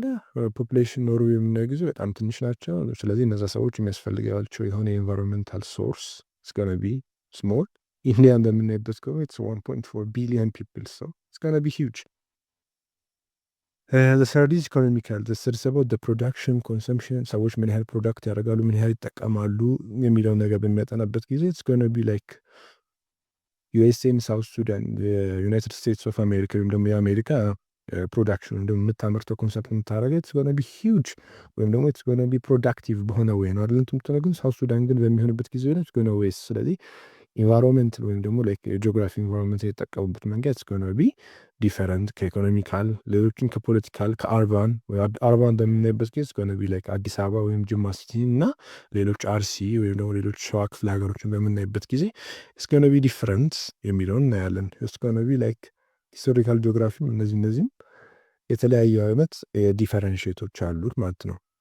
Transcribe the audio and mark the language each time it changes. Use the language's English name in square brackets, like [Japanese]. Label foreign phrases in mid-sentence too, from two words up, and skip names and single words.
[Amharic] ፖፑሌሽን ኖርዌይ የምናየው ጊዜ በጣም ትንሽ ናቸው። ስለዚህ እነዛ ሰዎች የሚያስፈልጋቸው የሆነ [English] environmental source is gonna be small። [Amharic] ኢንዲያን በምናይበት ከሆነ [English] it's 1.4 billion people, so it's gonna be huge። the third is economical. the third is about the production, consumption [Amharic] ሰዎች ምን ያህል ፕሮዳክት ያደርጋሉ፣ ምን ያህል ይጠቀማሉ የሚለውን ነገር በሚያጠናበት ጊዜ [English] it's gonna be like [Amharic] ዩኤስኤን፣ ሳውት ሱዳን፣ ዩናይትድ ስቴትስ ኦፍ አሜሪካ ወይም ደግሞ የአሜሪካ ፕሮዳክሽን ወይም ደግሞ የምታመርተው ኮንሰፕት የምታደርገው [English] it's gonna be huge [Amharic] ወይም ደግሞ [English] it's gonna be productive [Amharic] በሆነ ወይ ነው አይደል የምትለው። ግን ሳውት ሱዳን ግን በሚሆንበት ጊዜ [English] it's gonna waste። [Amharic] ስለዚህ ኢንቫይሮንመንት ወይም ደግሞ [English] like geography environment [Amharic] የተጠቀሙበት መንገድ [English] it's gonna be different [Amharic] ከኢኮኖሚካል፣ ሌሎችን ከፖለቲካል፣ ከአርባን በምናይበት ጊዜ [English] it's gonna be like [Amharic] አዲስ አበባ ወይም ጅማ ሲቲ እና ሌሎች አርሲ ወይም ደግሞ ሌሎች ሸዋ ክፍለ ሀገሮችን በምናይበት ጊዜ [English] it's gonna be different [Amharic] የሚለውን እናያለን። [English] it's gonna be like historical [Amharic] ጂኦግራፊም እነዚህም የተለያዩ አይነት ዲፈረንሽቶች አሉት ማለት ነው።